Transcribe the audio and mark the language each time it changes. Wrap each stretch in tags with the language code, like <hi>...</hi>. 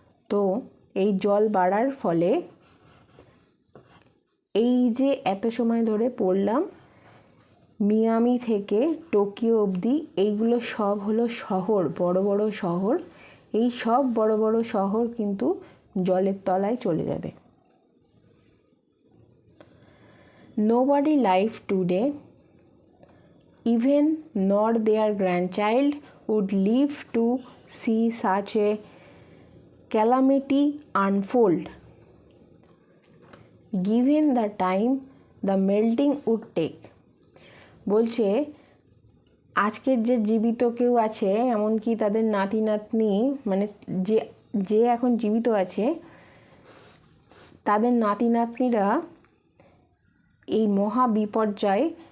<bn>তো এই জল বাড়ার ফলে এই যে এত সময় ধরে পড়লাম মিয়ামি থেকে টোকিও অবধি, এইগুলো সব হলো শহর, বড় বড় শহর। এই সব বড় বড় শহর কিন্তু জলের তলায় চলে যাবে।</bn> <en>Nobody live today, even nor their grandchild, would live to see such a calamity unfold. Given the time the melting would take.</en> <bn>বলছে আজকের যে জীবিত কেউ আছে, এমনকি তাদের নাতি নাতনি, মানে যে যে এখন জীবিত আছে তাদের নাতি নাতনিরা এই মহা বিপর্যয়,</bn>